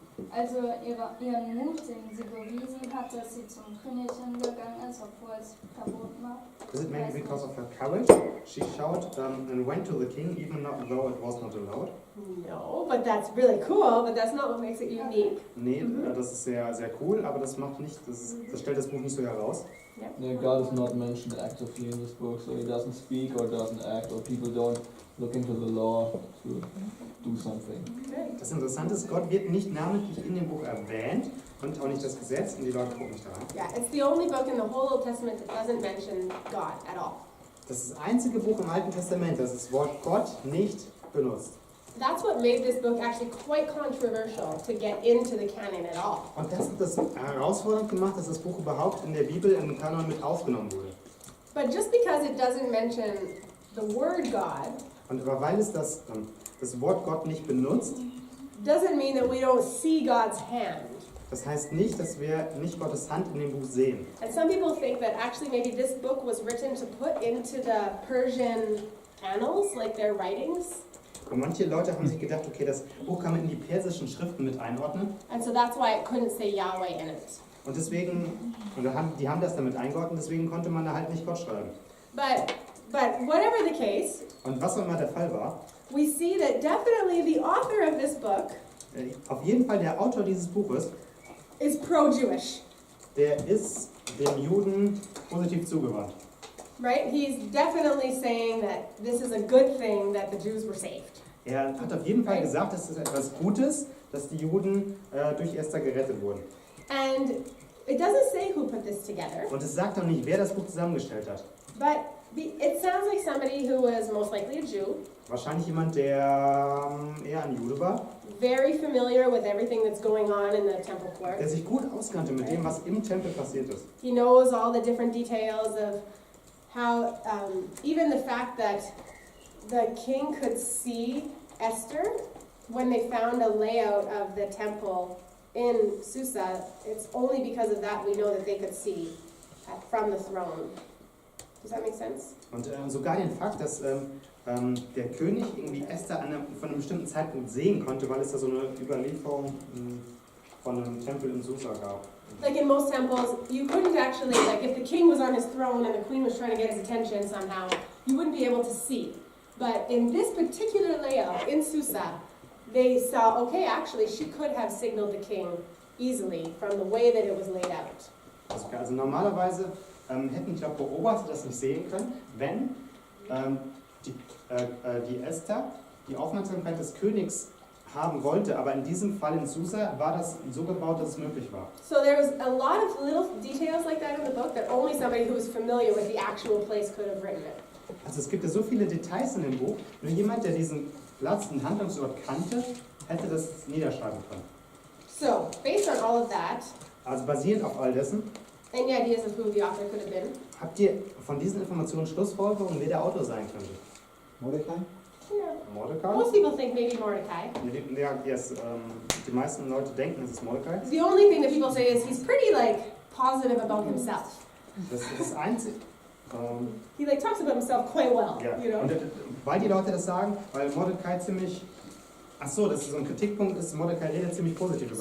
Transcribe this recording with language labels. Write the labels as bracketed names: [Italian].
[German] also ihren Mut, den sie bewiesen hat, dass sie zum König hingegangen ist, obwohl es verboten war. [English] Is it maybe because of her courage? She shouted and went to the king, even though it was not allowed. No, but that's really cool, but that's not what makes it unique. [German] Nee, das ist sehr, sehr cool, aber das macht nicht, das stellt das Buch nicht so heraus. [English] Yeah, God is not mentioned actively in this book, so he doesn't speak or doesn't act, or people don't look into the law to do something. [German] Das Interessante ist, Gott wird nicht namentlich in dem Buch erwähnt und auch nicht das Gesetz und die Leute gucken nicht daran. [English] Yeah, it's the only book in the whole Old Testament that doesn't mention God at all. [German] Das ist das einzige Buch im Alten Testament, das das Wort Gott nicht benutzt. [English] That's what made this book actually quite controversial to get into the canon at all. [German] Und das hat das herausfordernd gemacht, dass das Buch überhaupt in der Bibel im Kanon mit aufgenommen wurde. [English] But just because it doesn't mention the word God [German] Und aber weil es das Wort Gott nicht benutzt, [English] doesn't mean that we don't see God's hand. [German] das heißt nicht, dass wir nicht Gottes Hand in dem Buch sehen. [English] And some people think that actually maybe this book was written to put into the Persian annals, like their writings. [German] Und manche Leute haben sich gedacht, okay, das Buch kann man in die persischen Schriften mit einordnen. [English] And so that's why it couldn't say Yahweh in it. [German] Und deswegen, die haben das damit eingeordnet, deswegen konnte man da halt nicht Gott schreiben. [English] But whatever the case, [German] Und was auch immer der Fall war, [English] we see that definitely the author of this book [German] auf jeden Fall der Autor dieses Buches, [English] is pro-Jewish, [German] der ist den Juden positiv zugewandt. [English] right? He's definitely saying that this is a good thing that the Jews were saved. [German] Er hat auf jeden Fall gesagt, es ist etwas Gutes, dass die Juden durch Esther gerettet wurden. [English] And it doesn't say who put this together, [German] Und es sagt auch nicht, wer das Buch zusammengestellt hat. [English] but it sounds like somebody who was most likely a Jew, [German] Wahrscheinlich jemand, der eher ein Jude war, [English] very familiar with everything that's going on in the temple court. [German] der sich gut auskannte mit dem, was im Tempel passiert ist. [English] He knows all the different details of how, even the fact that the king could see Esther when they found a layout of the temple in Susa. It's only because of that we know that they could see from the throne. Does that make sense? [German] Und sogar den Fakt, dass der König irgendwie Esther von einem bestimmten Zeitpunkt sehen konnte, weil es da so eine Überlieferung von einem Tempel in Susa gab. [English] Like in most temples, you couldn't actually, like if the king was on his throne and the queen was trying to get his attention somehow, you wouldn't be able to see. But in this particular layout in Susa, they saw, okay, actually she could have signaled the king easily from the way that it was laid out. [German] Also normalerweise hätten die Beobachter das nicht sehen können, wenn die Esther die Aufmerksamkeit des Königs haben wollte, aber in diesem Fall in Susa war das so gebaut, dass es möglich war. [English] So there was a lot of little details like that in the book that only somebody who was familiar with the actual place could have written it. [German] Also es gibt ja so viele Details in dem Buch, nur jemand, der diesen Platz, den Handlungsort kannte, hätte das niederschreiben können. [English] So, based on all of that, [German] Also basierend auf all dessen, [English] any ideas of who the author could have been? [German] habt ihr von diesen Informationen Schlussfolgerungen, wer der Autor sein könnte? [English] Mordecai? Mordecai? Most people think maybe Mordecai. [German] Ja, yes, die meisten Leute denken, es ist Mordecai. [English] The only thing that people say is he's pretty like positive about himself. [German] Das ist das Einzige. [English] He like talks about himself quite well, [German] Ja, [English] you know. [German] und weil die Leute das sagen, weil Mordecai ziemlich, ach so, das ist so ein Kritikpunkt, ist Mordecai redet ziemlich positiv über